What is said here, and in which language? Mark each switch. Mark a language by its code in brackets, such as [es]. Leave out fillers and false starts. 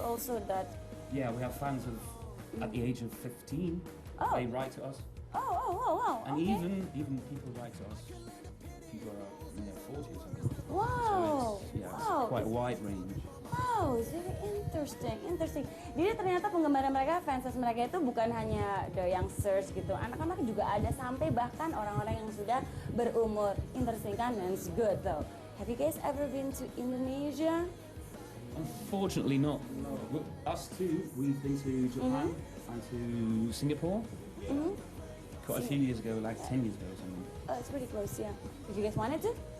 [en] also that. we have fans of at the age of 15. Oh. They write to us, Oh, and okay. even people write to us. People are in their 40s or something. Wow. So it's Wow. quite a wide range. Wow, it's very interesting. [id] Jadi ternyata penggemar mereka, fans mereka itu bukan hanya [en] the youngsters [id] gitu, anak-anak juga ada sampai bahkan orang-orang yang sudah berumur. [en] Interesting kan? And it's good though. Have you guys ever been to Indonesia? Unfortunately not. Us too, we've been to Japan and to Singapore quite a few years ago, like 10 years ago or something. Oh, it's pretty close, yeah. If you guys wanted to?